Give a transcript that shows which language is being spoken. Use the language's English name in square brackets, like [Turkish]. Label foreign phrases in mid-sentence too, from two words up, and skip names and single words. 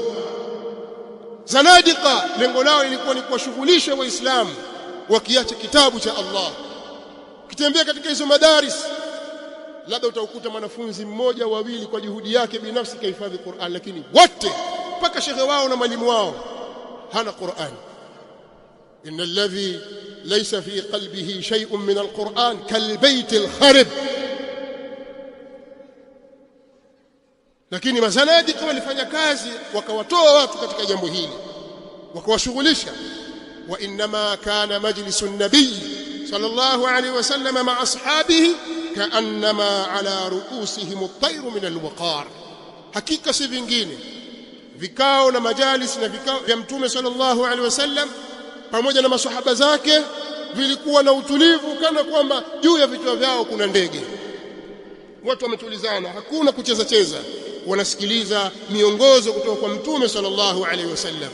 [Swahili] Zanadiqa lengo lao ilikuwa ni kuwashughulisha Waislamu wakiacha kitabu cha Allah. Ukitembea katika hizo madaris, labda utakuta mwanafunzi mmoja wawili kwa juhudi yake binafsi kahifadhi Qur'an, lakini wote mpaka shekhe wao na mwalimu wao hana Qur'an. [Arabic] إن الذي ليس في قلبه شيء من القرآن كالبيت الخرب. [Swahili] Lakini mazanadiqa walifanya kazi, wakawatoa watu katika jambo hili, wakawashughulisha. [Arabic] وإنما كان مجلس النبي صلى الله عليه وسلم مع أصحابه كأنما على رؤوسهم الطير من الوقار. [Swahili] Hakika si vingine vikao na majalis na vikao vya Mtume [Arabic] صلى الله عليه وسلم [Swahili] pamoja na maswahaba zake vilikuwa na utulivu, kana kwamba juu ya vichwa vyao kuna ndege. Watu wametulizana, hakuna kucheza cheza, wanasikiliza miongozo kutoka kwa Mtume [Arabic] صلى الله عليه وسلم.